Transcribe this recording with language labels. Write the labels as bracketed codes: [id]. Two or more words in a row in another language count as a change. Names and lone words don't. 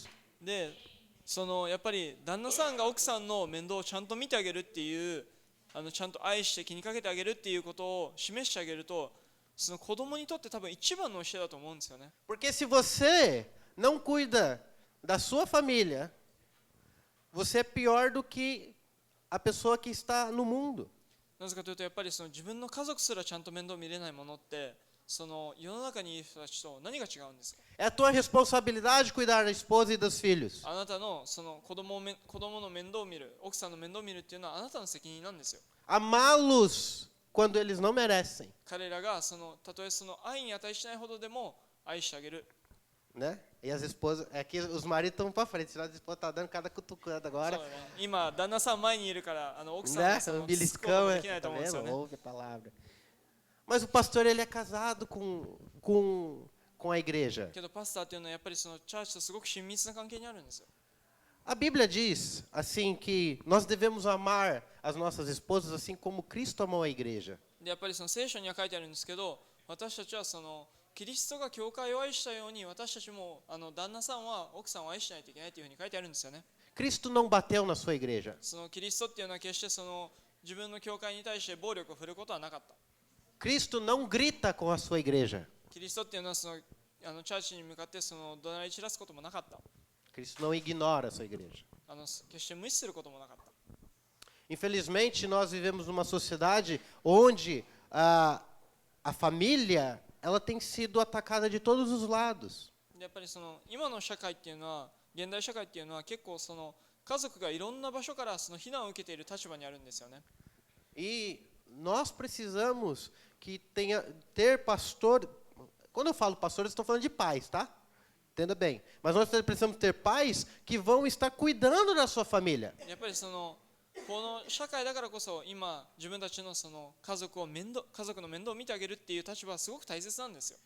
[ja] でそのやっぱり旦那さんが奥さんの面倒をちゃんと見てあげるっていうちゃんと愛して気にかけてあげるっていうことを示してあげるとその子供にとって多分一番の教えだと思うんですよね。 [pt] Porque se você não cuida da sua família, você é pior do que a pessoa que está no mundo. [ja] なぜかというとやっぱりその自分の家族すらちゃんと面倒見れないものってその世の中にいる人たちと何が違うんですか？ [pt] É a tua responsabilidade cuidar da esposa e dos filhos. [ja] あなたのその子供の面倒を見る、奥さんの面倒を見るっていうのはあなたの責任なんですよ。 [pt] Amá-los quando eles não merecem, [ja] 彼らがたとえその愛に値しないほどでも愛してあげる。 [pt] né? E as esposas, é que os maridos estão para frente, senão as esposas estão dando cada cutucando [ja] そう [pt] agora, [ja] だね、今旦那さん前にいるから奥さん [pt] né? [ja] がその [pt] Um [ja] 突っ込むこと [pt] beliscão, [ja] できない [pt] tá [ja] と思うんですよ [pt] vendo? [ja] ね。 [pt] Ouve a palavra. Mas o pastor, ele é casado com a igreja. [ja] けどパスターっていうのはやっぱりそのチャーチとすごく親密な関係にあるんですよ。 [pt] A Bíblia diz, assim, que nós devemos amar as nossas esposas assim como Cristo amou a igreja. [ja] でやっぱりその聖書には書いてあるんですけど、私たちはそのキリストが教会を愛したように私たちも旦那さんは奥さんを愛しないといけないというふうに書いてあるんですよね。 [pt] Cristo não bateu na sua igreja. [ja] そのキリストっていうのは決してその自分の教会に対して暴力を振ることはなかった。 [pt] Cristo não grita com a sua igreja. [ja] キリストっていうのはそのチャーチに向かってその怒鳴り散らすこともなかった。 [pt] Cristo não ignora a sua igreja. [ja] 決して無視することもなかった。 [pt] Infelizmente, nós vivemos numa sociedade onde a família ela tem sido atacada de todos os lados. [ja] やっぱりその今の社会っていうのは現代社会っていうのは結構その家族がいろんな場所からその非難を受けている立場にあるんですよね。 [pt] E nós precisamos ter pastor. Quando eu falo pastores, estou falando de pais, tá? Entenda bem. Mas nós precisamos ter pais que vão estar cuidando da sua família. [ja] やっぱりそのこの社会だからこそ今自分たちのその家族の面倒を見てあげるっていう立場はすごく大切なんですよ。